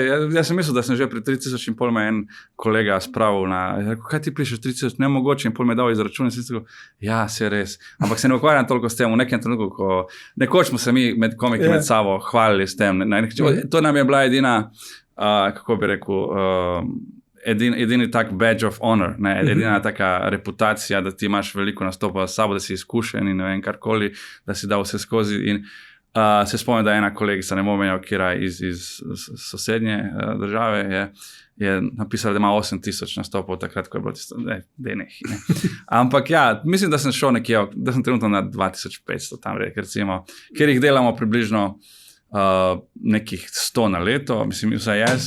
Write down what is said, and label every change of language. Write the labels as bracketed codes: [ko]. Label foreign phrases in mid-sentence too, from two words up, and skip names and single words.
[sl] Jaz sem mislil, da sem že pred 3000 in pol me en kolega spravil na, kaj ti pišeš 3000, nemogoče, in pol me dal izračun in sem rekel, ja, se res. Ampak se ne ukvarjam toliko s tem, v nekem trenutku, ko nekoč smo se mi med komiki med sabo hvalili s tem. To nam je bila edina, kako bi rekel, edini tak [en] badge of honor, [sl] edina taka reputacija, da ti imaš veliko nastopa s sabo, da si izkušen in ne vem karkoli, da si dal vse skozi. In se spomnim, da ena kolegica, ne bom menjal, kira iz sosednje države, je napisala, da ima 8000 nastopov takrat, ko je bilo tisto, Ampak ja, mislim, da sem šel nekje, da sem trenutno na 2500 tam recimo, ker jih delamo približno nekih 100 na leto, mislim, vsaj jaz.